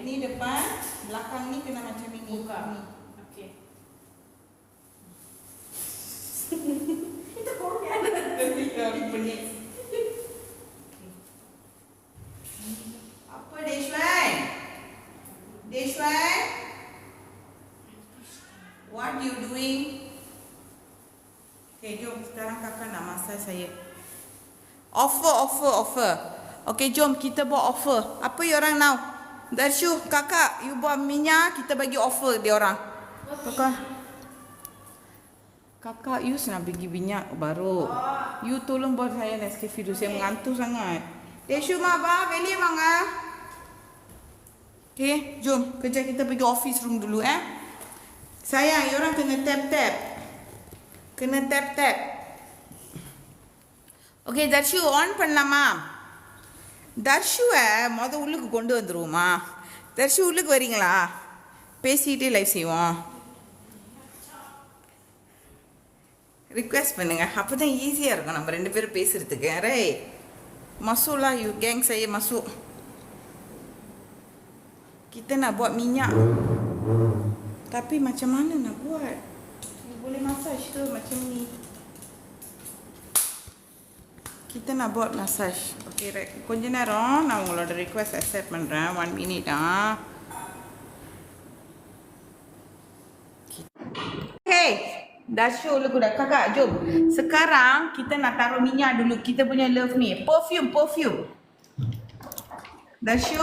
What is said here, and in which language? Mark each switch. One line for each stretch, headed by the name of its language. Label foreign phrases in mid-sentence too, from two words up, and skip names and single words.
Malay: Ni depan, belakang ni kena macam ini. Buka. Ni. Okay. Itu Korean. Pening. Apa Deshwan? Deshwan?
English: What you doing?
Malay: Okay, jom sekarang kakak nak masak saya. Offer. Okay, jom kita buat offer. Apa you orang now? Darshu, kakak, you buat minyak, kita bagi offer dia orang. Kakak, you nak bagi minyak baru. You tolong buat saya Nescafe dulu, saya mengantuk sangat. Darshu,
Tamil: maba, வெளியே வாங்க.
Malay: Okay, jom kerja kita pergi
English: office room
Malay: dulu Sayang, you orang kena tap-tap.
Tamil: Okay, Darshu on பண்ணலாமா? தர்ஷுவை உள்ளுக்கு கொண்டு வந்துருவோமா? தர்ஷு உள்ளுக்கு வரீங்களா? பேசிக்கிட்டே லைவ் செய்வோம். ரிக்வெஸ்ட் பண்ணுங்க, அப்போ தான் ஈஸியாக இருக்கும் நம்ம ரெண்டு பேரும் பேசுகிறதுக்கு.
Malay: ரே masuklah you geng saya masuk. Kita nak buat minyak. Tapi macam mana nak buat? You boleh massage tu macam ni. Kita nak buat massage.
Tamil: Okay, கொஞ்ச நேரம் நான் உங்களோட
English: request accept
Tamil: பண்ணுறேன்.
Malay: 1 minute Hey, Darshu lu dah kakak, jom. Sekarang kita nak taruh minyak dulu. Kita punya love ni. Perfume. Darshu?